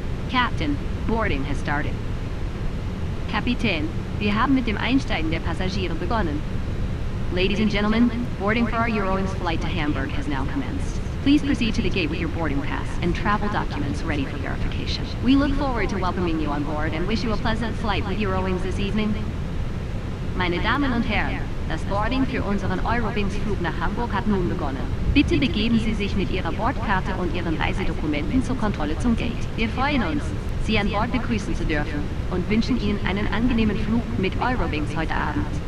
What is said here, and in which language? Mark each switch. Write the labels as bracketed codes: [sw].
[en] Captain, boarding has started. [de] Kapitän, wir haben mit dem Einsteigen der Passagiere begonnen. [en] Ladies and gentlemen, boarding for our Eurowings flight to Hamburg has now commenced. Please proceed to the gate with your boarding pass and travel documents ready for verification. We look forward to welcoming you on board and wish you a pleasant flight with Eurowings this evening. [de] Meine Damen und Herren, das Boarding für unseren Eurowings-Flug nach Hamburg hat nun begonnen. Bitte begeben Sie sich mit Ihrer Bordkarte und Ihren Reisedokumenten zur Kontrolle zum Gate. Wir freuen uns, Sie an Bord begrüßen zu dürfen und wünschen Ihnen einen angenehmen Flug mit Eurowings heute Abend.